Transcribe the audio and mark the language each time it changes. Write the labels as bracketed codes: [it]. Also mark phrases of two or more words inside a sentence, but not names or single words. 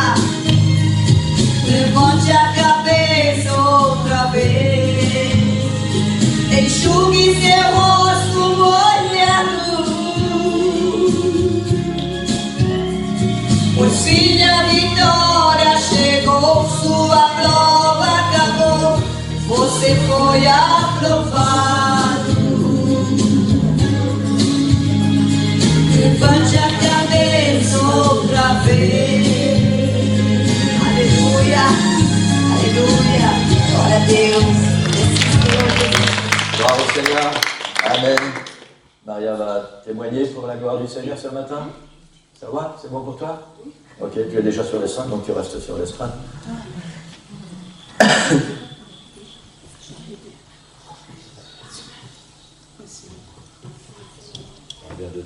[pt] Levante a cabeça outra vez, enxugue seu rosto molhado, pois filha, a vitória chegou, sua prova acabou, você foi aprovado. Levante a cabeça outra vez. Aleluia, aleluia, glória a Deus. [fr] Bravo Seigneur. Amen. Maria va témoigner pour la gloire du Seigneur ce matin. Ça va? C'est bon pour toi? Ok, tu es déjà sur l'estrade, donc tu restes sur l'estrade. Bien dedans.